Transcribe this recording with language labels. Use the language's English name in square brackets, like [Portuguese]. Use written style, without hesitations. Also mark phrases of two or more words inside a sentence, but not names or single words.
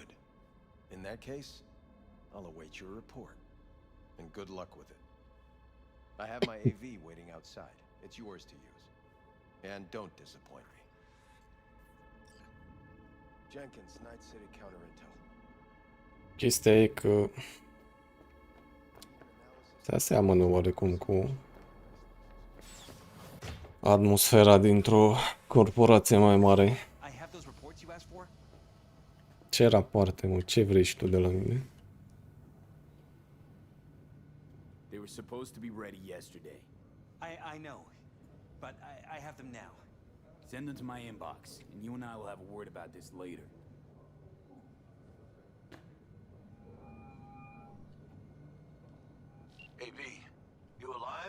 [English] In that case, I'll await your report. And good luck with it. I have my AV waiting outside. It's yours to use. And don't disappoint me. Jenkins, Night City Counter Intel. [Romanian] Chestia e că se seamănă oarecum cu atmosfera dintr-o corporație mai mare. [English] I have those reports you asked for? [Romanian] Ce rapoarte, mă? Ce vrei și tu de la mine? [English] They were supposed to be ready yesterday. I know, but I have them now. Send them to my inbox, and you and I will have a word about this later. Hey, B, you alive?